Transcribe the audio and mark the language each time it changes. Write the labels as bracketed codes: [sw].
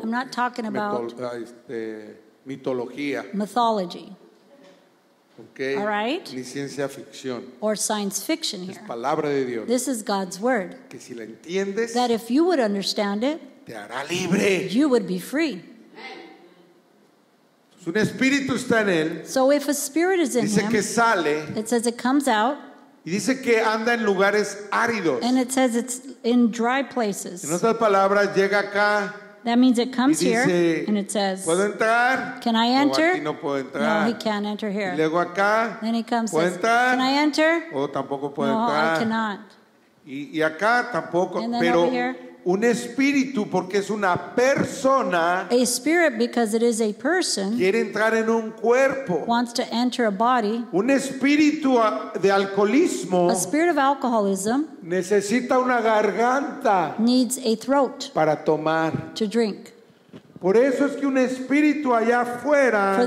[en] I'm not talking about [es] mitología, [en] mythology [es] ¿ok? [en] All right. [es] Ni ciencia ficción. [en] or science fiction [es] Es [en] here. [es] palabra de Dios. [en] This is God's word. [es] Que si la entiendes, [en] That if you would understand it, [es] te hará libre. [en] you would be free. [es] Si un espíritu está en él, [en] So if a spirit is in [es] dice que [en] him, [es] sale [en] it says it comes out, [es] y dice que anda en lugares áridos. [en] and it says it's in dry [es] En [en] places. [es] otras palabras, llega acá [en] That means it [es] y [en] comes here, [es] dice, [en] and it says, [es] ¿puedo entrar? [en] can I [es] O [en] enter? [es] aquí no puedo [en] No, [es] entrar. [en] he can't enter [es] Y [en] here. [es] luego acá, [en] Then he comes [es] ¿puedo [en] and says, can I [es] entrar? [en] enter? [es] O tampoco puedo [en] No, I [es] entrar. [en] cannot. [es] Y acá tampoco. [en] And then [es] Pero [en] over here. [es] un espíritu, porque es una persona, [en] A spirit, because it is a person, [es] quiere entrar en un cuerpo. [en] wants to enter a body. [es] Un espíritu de alcoholismo [en] A spirit of alcoholism [es] necesita una garganta [en] needs a throat [es] para tomar. [en] to drink. [es] Por eso es que un espíritu allá [en] For [es] afuera,